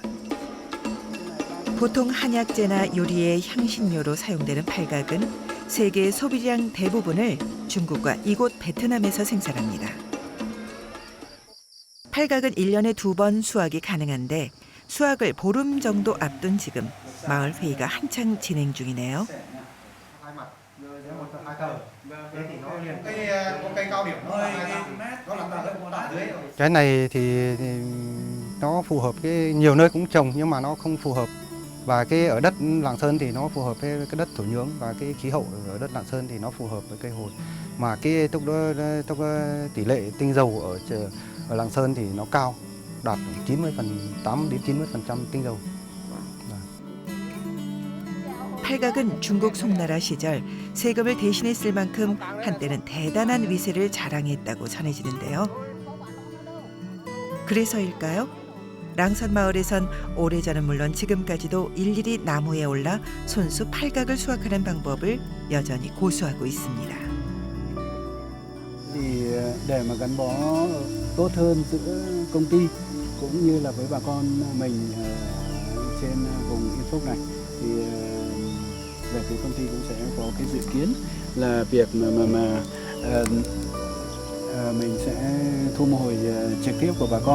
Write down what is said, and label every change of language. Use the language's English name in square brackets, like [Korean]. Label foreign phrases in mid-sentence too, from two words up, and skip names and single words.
[Korean] 보통 한약재나 요리의 향신료로 사용되는 팔각은 세계 소비량 대부분을 중국과 이곳 베트남에서 생산합니다. 팔각은 1년에 2번 수확이 가능한데 수확을 보름 정도 앞둔 지금 마을 회의가 한창 진행 중이네요. [Vietnamese] Cái này thì nó phù hợp cái nhiều nơi cũng trồng nhưng mà nó không phù hợp. Và cái ở đất Lạng Sơn thì nó phù hợp với cái đất thổ nhưỡng và cái khí hậu ở đất Lạng Sơn thì nó phù hợp với cây hồi. Mà cái tốc tỷ lệ tinh dầu ở Lạng Sơn thì nó cao, đạt 8 đến 90% tinh dầu. [Korean] 팔각은 중국 송나라 시절 세금을 대신해 쓸 만큼 한때는 대단한 위세를 자랑했다고 전해지는데요. 그래서일까요? 랑선 마을에선 오래전은 물론 지금까지도 일일이 나무에 올라 손수 팔각을 수확하는 방법을 여전히 고수하고 있습니다. [Vietnamese] Thì để mà gắn bó tốt hơn giữa công ty cũng như là với bà con mình trên vùng Yên Phúc này thì về phía công ty cũng sẽ có cái dự kiến là việc mình sẽ thu mua hồi trực tiếp của bà con.